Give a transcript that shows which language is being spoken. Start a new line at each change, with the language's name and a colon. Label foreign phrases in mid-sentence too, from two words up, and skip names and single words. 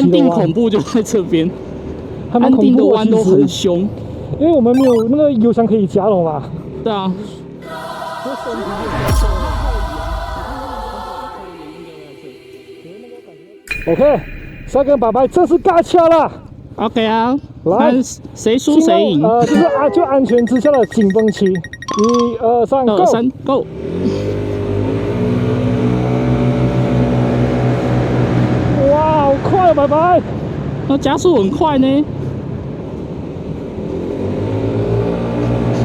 Chinese: 安定恐怖就在這邊，安定的彎都很凶，因為我們沒有那個油箱可以加了嘛。對啊。 OK，再跟白白正式尬掐了。 OK 啊，來，誰輸誰贏？就安全之下的緊繃期。1、2、3 ，Go！哇，好快啊，白白！那加速很快呢。